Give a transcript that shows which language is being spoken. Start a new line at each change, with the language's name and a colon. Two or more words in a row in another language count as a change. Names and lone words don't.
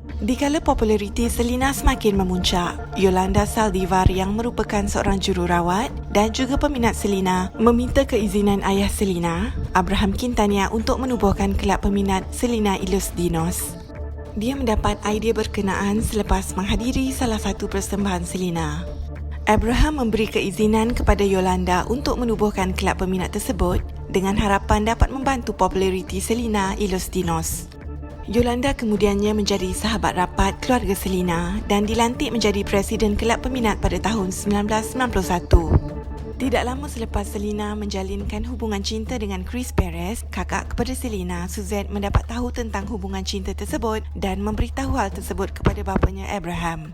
Malay: Dikala populariti Selina semakin memuncak, Yolanda Saldivar yang merupakan seorang jururawat dan juga peminat Selina meminta keizinan ayah Selina, Abraham Quintanilla, untuk menubuhkan kelab peminat Selina y los Dinos. Dia mendapat idea berkenaan selepas menghadiri salah satu persembahan Selina. Abraham memberi keizinan kepada Yolanda untuk menubuhkan kelab peminat tersebut dengan harapan dapat membantu populariti Selina y los Dinos. Yolanda kemudiannya menjadi sahabat rapat keluarga Selina dan dilantik menjadi presiden kelab peminat pada tahun 1991. Tidak lama selepas Selina menjalinkan hubungan cinta dengan Chris Perez, kakak kepada Selina, Suzette, mendapat tahu tentang hubungan cinta tersebut dan memberitahu hal tersebut kepada bapanya Abraham.